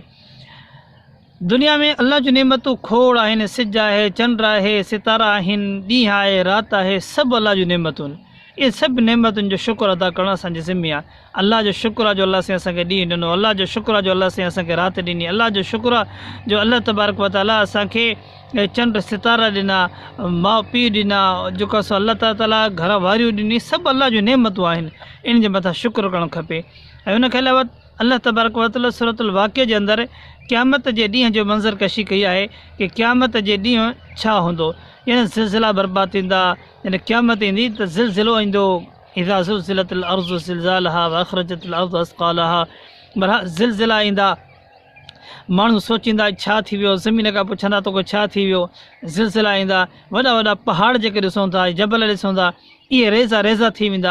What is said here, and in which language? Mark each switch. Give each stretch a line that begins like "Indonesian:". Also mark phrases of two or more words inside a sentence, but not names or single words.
Sindhi: दुनिया में अल्लाह जूं नेमतूं खोड़ आहिनि, सिज आहे, चंड आहे, सितारा आहिनि, ॾींहुं आहे, राति आहे, सभु अल्लाह जूं नेमतूं आहिनि। ये सभु नेमतुनि जो शुक्र अदा करणु असांजी ज़िम्मे आहे। अल्लाह जो शुक्र आहे जो अल्लाह साईं असांखे ॾींहुं ॾिनो, अल्लाह जो शुक्र आहे जो अल्लाह साईं असांखे राति ॾिनी, अल्लाह जो शुक्र आहे जो अल्लाह
Arabic: تبارك وتعالى
Sindhi: असांखे चंड सितारा ॾिना, माउ पीउ ॾिना, जेको असां अल्लाह ताला घर वारियूं ॾिनी, सभु अल्लाह जूं नेमतूं आहिनि, इन जे मथां शुक्र करणु खपे। ऐं उनखे अलावा अल्लाह
Arabic: تبارك وتعالى
Sindhi: सूरतुल वाक़िआ जे अंदरि क़यामत जे ॾींहं जो मंज़र कशी कई आहे कि क़यामत जे ॾींहुं छा हूंदो, यानी ज़िलज़िला बर्बाद थींदा, यानी क़यामत ईंदी त ज़िलज़िलो ईंदो,
Arabic: إذا زلزلت الأرض زلزالها وأخرجت الأرض أثقالها,
Sindhi: बरहा ज़िलज़िला ईंदा, माण्हू सोचींदा छा थी वियो, ज़मीन खां पुछंदा तोखे छा थी वियो, ज़िलज़िला ईंदा, वॾा वॾा पहाड़ जेके ॾिसूं था, जबल ॾिसूं था, इहे रेज़ा रेज़ा थी वेंदा।